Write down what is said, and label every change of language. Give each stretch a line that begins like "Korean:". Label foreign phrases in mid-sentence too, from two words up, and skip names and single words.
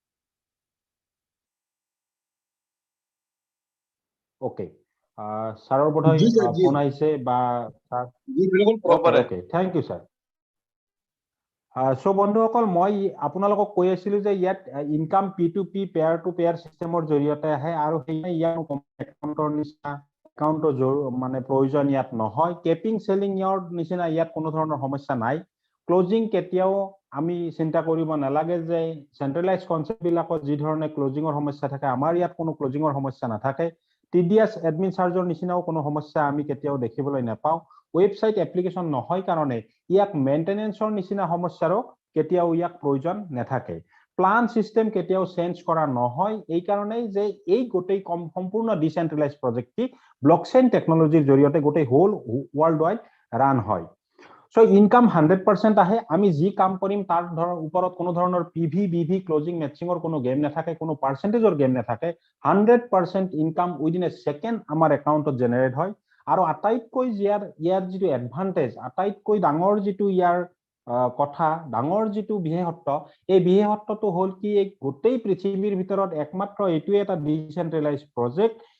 Assamese: ওকে চাৰ বোধয় ফোন আইছে বা চাৰ
Hindi: जी बिल्कुल प्रॉपर है।
English: okay thank you sir.
Assamese: सो বন্ধুসকল মই আপোনালোকক কৈ আছিলো যে ইয়াত ইনকাম P2P
English: peer to peer
Assamese: সিস্টেমৰ জৰিয়তে আহে আৰু সেই ইয়াৰ একাউণ্টৰ নিচিনা একাউণ্টৰ মানে প্ৰয়োজন ইয়াত নহয়।
English: capping ceiling
Assamese: ইয়াৰ নিচিনা ইয়াত কোনো ধৰণৰ সমস্যা নাই। ক্লোজিং কেতিয়াও আমি চিন্তা কৰিব নালাগে যে
English: centralize concept
Assamese: বিলাকত যি ধৰণে ক্লোজিংৰ সমস্যা থাকে আমাৰ ইয়াত কোনো ক্লোজিংৰ সমস্যা নাথাকে।
English: TDS admin
Assamese: চাৰ্জৰ নিচিনাও কোনো সমস্যা আমি কেতিয়াও দেখিবলৈ নাপাওঁ।
English: website application
Assamese: নহয় কাৰণে ইয়াক মেইনটেনেন্সৰ নিচিনা সমস্যাৰো কেতিয়াও ইয়াক প্ৰয়োজন নাথাকে।
English: plan system
Assamese: কেতিয়াও চেঞ্জ কৰা নহয় এই কাৰণেই যে এই গোটেই সম্পূৰ্ণ ডিসেন্ট্ৰেলাইজ প্ৰজেক্টটি ব্লকচেইন টেকনলজিৰ জৰিয়তে গোটেই
English: whole world wide run
Assamese: হয়। সো ইনকাম 100% আহে। আমি যি কাম কৰিম তাৰ ওপৰত কোনো ধৰণৰ
English: PV BV closing
Assamese: ম্যাচিংৰ কোনো গেম নাথাকে, কোনো পার্সেন্টেজৰ গেম নাথাকে। 100%
English: income within a second
Assamese: আমাৰ একাউণ্টত জেনাৰেট হয়। আৰু আটাইতকৈ ইয়াৰ যিটো এডভান্টেজ আটাইতকৈ ডাঙৰ যিটো ইয়াৰ কথা ডাঙৰ যিটো বিশেষত্ব এই বিশেষত্বটো হ'ল কি এই গোটেই পৃথিৱীৰ ভিতৰত একমাত্ৰ এইটোৱে এটা ডিসেন্ট্ৰেলাইজ প্ৰজেক্ট